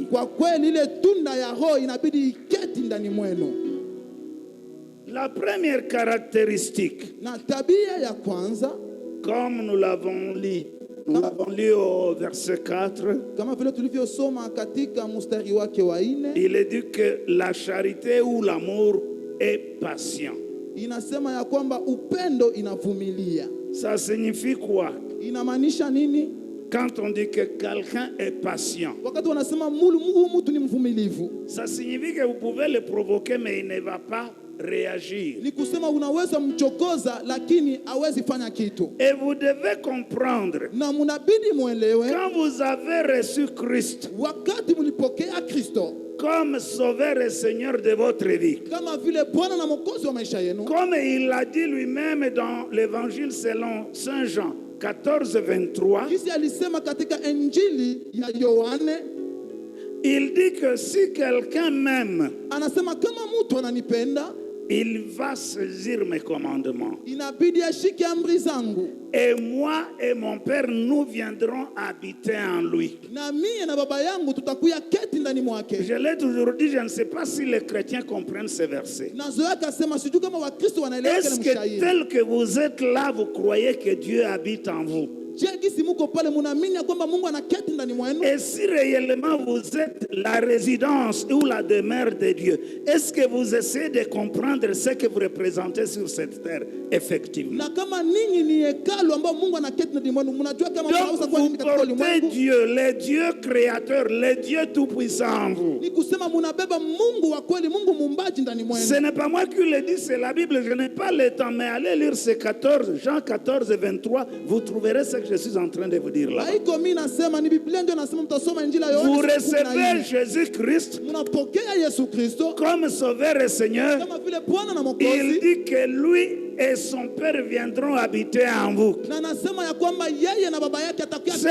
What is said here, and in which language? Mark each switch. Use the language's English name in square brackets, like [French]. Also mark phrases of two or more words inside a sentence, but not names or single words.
[Swahili] kwa kweli ile tunda ya Roho inabidi iketi ndani mwenu. [French] La première caractéristique, [Swahili] Na tabia ya kwanza, [French] comme nous l'avons lu au verset 4, [Swahili] kama vile tulivyosoma katika mstari wake wa 4, [French] il est dit que la charité ou l'amour est patient. [Swahili] inasema ya kwamba upendo inavumilia. [French] Ça signifie quoi? [Swahili] Inamaanisha nini? [French] Quand on dit que quelqu'un est patient, [Swahili] Wakati wanasema huyu mtu ni mvumilivu, [French] ça signifie que vous pouvez le provoquer mais il ne va pas réagir. [Swahili] ni kusema unaweza mchokoza lakini hawezi fanya kitu. [French] Et vous devez comprendre, [Swahili] Na mnabidi muelewe, [French] quand vous avez reçu Christ [Swahili] wakati mlipokea Kristo [French] comme sauveur et Seigneur de votre vie, [Swahili] kama vile Bwana na Mwokozi wa maisha yenu, [French] comme il l'a dit lui-même dans l'évangile selon Saint Jean 14:23, [Swahili] jinsi alisema katika Injili ya Yohane, [French] il dit que si quelqu'un m'aime, [Swahili] anasema kama mtu ananipenda [French] il va saisir mes commandements. [Swahili] inabidi ashike amri zangu, [French] Et moi et mon Père, nous viendrons habiter en lui. [Swahili] na mie na baba yangu tutakuya keti ndani mwake. [French] Je l'ai toujours dit, je ne sais pas si les chrétiens comprennent ces versets. [Swahili] Na zoea akasema sijui kama Wakristo wanaelewa kile [French] Est-ce que [Swahili] mshairi. [French] tel que vous êtes là, vous croyez que Dieu habite en vous? [Swahili] Je, gisi muko pale munaamini ya kwamba Mungu anaketi ndani mwenu? [French] Et si réellement vous êtes la résidence ou la demeure de Dieu, est-ce que vous essayez de comprendre ce que vous représentez sur cette terre, effectivement? [Swahili] Na kama ninyi ni hekalu ambao Mungu anaketi ndani mwenu, mnajua kama [French] Donc [Swahili] mnaweza kuwa [French] vous [Swahili] nini katika [French] portez [Swahili] ulimwengu? [French] Dieu, le Dieu créateur, le Dieu tout-puissant en vous. [Swahili] Ni kusema munabeba Mungu wa kweli, Mungu muumbaji ndani mwenu. [French] Ce n'est pas moi qui le dis, c'est la Bible. Je n'ai pas le temps, mais allez lire ces 14, Jean 14:23, vous trouverez ce que je suis en train de vous dire là. [Swahili] Haiko mimi nasema, ni Biblia ndio nasema, mtasoma Injili ya [French] Vous [Swahili] Yohana. [French] recevez Jésus-Christ [Swahili] Mnapokea Yesu Kristo [French] comme Sauveur et Seigneur. [Swahili] kama vile Bwana na [French] Il [Swahili] Mwokozi, [French] dit que lui et son Père viendront habiter en vous. [Swahili] na nasema ya kwamba yeye na baba yake atakuwa [French] C'est